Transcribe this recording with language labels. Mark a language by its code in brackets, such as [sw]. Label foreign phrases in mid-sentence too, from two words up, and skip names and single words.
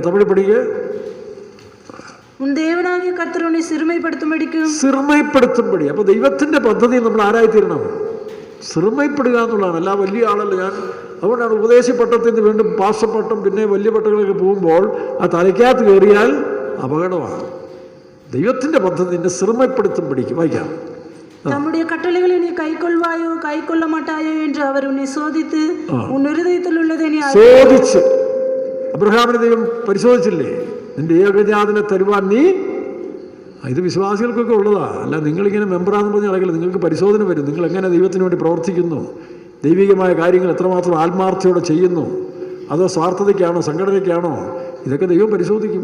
[ml] തമിഴ് പഠിക്കുക. സിറുമയപ്പെടുത്തുമ്പടി. അപ്പൊ ദൈവത്തിന്റെ പദ്ധതി നമ്മൾ ആരായിത്തീരണം? സിറുമയപ്പെടുക എന്നുള്ളതാണ്. അല്ല വലിയ ആളല്ല ഞാൻ. അതുകൊണ്ടാണ് ഉപദേശി പട്ടത്തിൽ നിന്ന് വീണ്ടും പാർശ്വപട്ടം, പിന്നെ വലിയ പട്ടങ്ങളിലേക്ക് പോകുമ്പോൾ ആ തലയ്ക്കകത്ത് കയറിയാൽ അപകടമാണ്. ദൈവത്തിന്റെ പദ്ധതി നിന്നെ സിറുമയപ്പെടുത്തുമ്പടിക്ക്. വായിക്കാം. [ta] நம்முடைய கட்டளைகளை நீ கைக்கொள்வாயோ கைக்கொள்ள மாட்டாயோ என்று அவர் உன்னை சோதித்து உன் இருதயத்தில் உள்ளதை நீ [ml] സോദിച്ച്. അബ്രഹാമിനെ ദൈവം പരിശോധിച്ചില്ലേ? നിന്റെ ഏകജാതനെ തരുവാൻ നീ. ഇത് വിശ്വാസികൾക്കൊക്കെ ഉള്ളതാ, അല്ല നിങ്ങളിങ്ങനെ മെമ്പറാന്ന് പറഞ്ഞ് നടക്കില്ല. നിങ്ങൾക്ക് പരിശോധന വരും. നിങ്ങൾ എങ്ങനെ ദൈവത്തിന് വേണ്ടി പ്രവർത്തിക്കുന്നു, ദൈവികമായ കാര്യങ്ങൾ എത്രമാത്രം ആത്മാർത്ഥയോടെ ചെയ്യുന്നു, അതോ സ്വാർത്ഥതയ്ക്കാണോ സംഘടനയ്ക്കാണോ, ഇതൊക്കെ ദൈവം പരിശോധിക്കും.